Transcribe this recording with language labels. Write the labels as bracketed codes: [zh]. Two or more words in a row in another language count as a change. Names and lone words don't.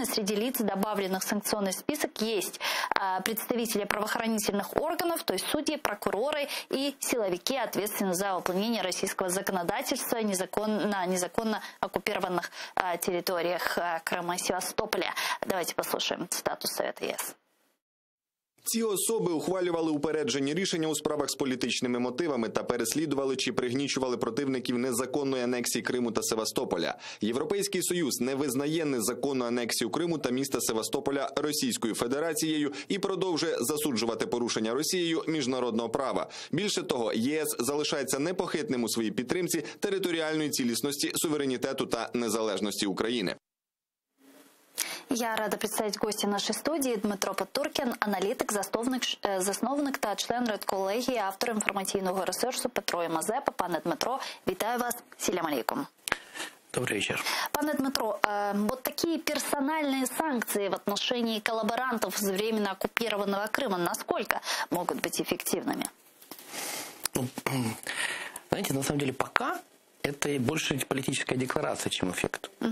[ru] Среди лиц, добавленных в санкционный список, есть представители правоохранительных органов, то есть судьи, прокуроры и силовики, ответственные за выполнение российского законодательства на незаконно оккупированных территориях Крыма и Севастополя. Давайте послушаем цитату Совета ЕС. [uk] Ці особи ухвалювали упереджені рішення у справах з політичними мотивами та переслідували чи пригнічували противників незаконної анексії Криму та Севастополя. Європейський Союз не визнає незаконну анексію Криму та міста Севастополя Російською Федерацією і продовжує засуджувати порушення Росією міжнародного права. Більше того, ЄС залишається непохитним у своїй підтримці територіальної цілісності, суверенітету та незалежності України. [ru] Я рада представить гостя нашей студии [uk] Дмитро Потуркін, аналітик, засновник та член редколегії, автор інформаційного ресурсу Петро і Мазепа. Пане Дмитро, вітаю вас. [ar] سلام عليكم. [ru] Добрый вечер. Пане Дмитро, вот такие персональные санкции в отношении коллаборантов с временно оккупированного Крыма, насколько могут быть эффективными? Знаете, на самом деле пока это больше политическая декларация, чем эффект.